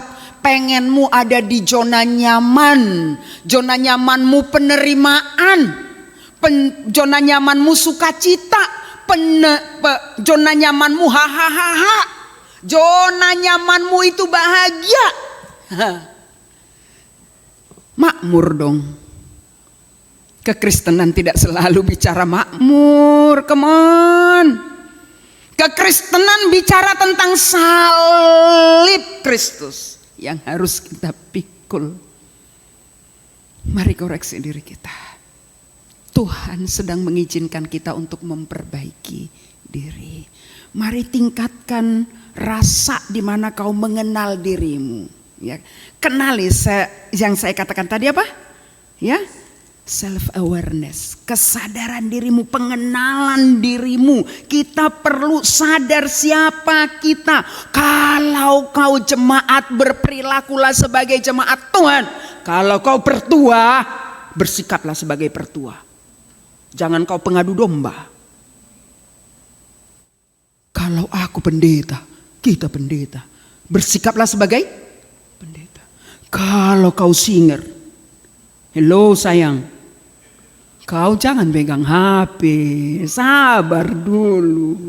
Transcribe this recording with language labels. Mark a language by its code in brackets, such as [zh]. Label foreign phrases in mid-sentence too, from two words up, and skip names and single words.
[id] Pengenmu ada di zona nyaman, zona nyamanmu penerimaan, zona nyamanmu sukacita, zona nyamanmu hahaha, zona nyamanmu itu bahagia. Makmur dong. Kekristenan tidak selalu bicara makmur, [en] come on. [id] Kekristenan bicara tentang salib Kristus yang harus kita pikul. Mari koreksi diri kita. Tuhan sedang mengizinkan kita untuk memperbaiki diri. Mari tingkatkan rasa di mana kau mengenal dirimu. Ya, kenali yang saya katakan tadi apa? Ya, [en] self awareness, [id] kesadaran dirimu, pengenalan dirimu. Kita perlu sadar siapa kita. Kalau Kalau kau jemaat, berperilakulah sebagai jemaat Tuhan. Kalau kau pertua, bersikaplah sebagai pertua. Jangan kau pengadu domba. Kalau aku pendeta, kita pendeta, bersikaplah sebagai pendeta. Kalau kau singer, hello sayang, kau jangan pegang HP, sabar dulu.